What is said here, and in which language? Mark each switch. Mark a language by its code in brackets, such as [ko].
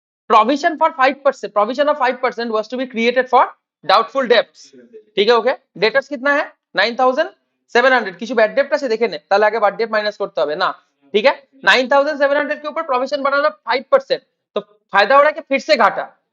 [en] provision for 5%, provision of 5% was to be created for doubtful debts। [hi] ठीक है, okay. Debtors कितना है? 9,700। [bn] কিছু ব্যাড ডেট আছে দেখে নে, তাহলে আগে ব্যাড ডেট মাইনাস করতে হবে না। [hi] ठीक है, 9,700 के ऊपर प्रोविजन बनाना 5%, तो फायदा हो रहा है कि फिर से घाटा?